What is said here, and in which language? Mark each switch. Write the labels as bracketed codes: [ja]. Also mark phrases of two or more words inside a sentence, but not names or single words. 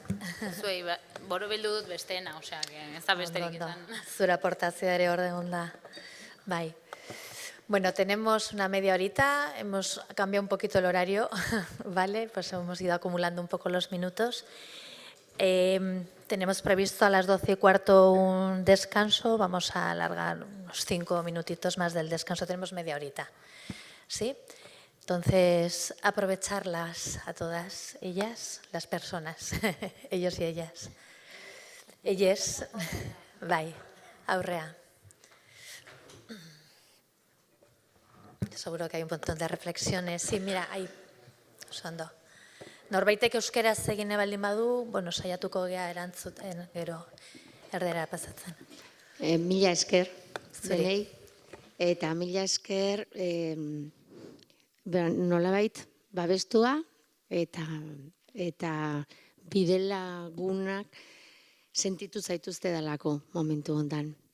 [eu] Zuei, borobildu dut besteena, osea, ez da besterik izan. Zure aportazioa ere hor egon da. Bai. Bueno, [es] tenemos una media horita, hemos cambiado un poquito el horario, ¿vale? Pues hemos ido acumulando un poco los minutos. Tenemos previsto a las 12:15 un descanso, vamos a alargar unos 5 minutitos más del descanso, tenemos media horita, ¿sí? Entonces, aprovecharlas a todas ellas, las personas, ellos y ellas. Ellas, [eu] bai, aurrea. [es] Seguro que hay un montón de reflexiones. Sí, mira, ahí, [eu] ondo. Norbaitek euskaraz egin baldin badu, bueno, saiatuko gea erantzuten, gero erdera pasatzen. Mila esker, denei, eta mila esker nolabait babestua eta bidelagunak sentitu zaituzte dalako momentu hontan.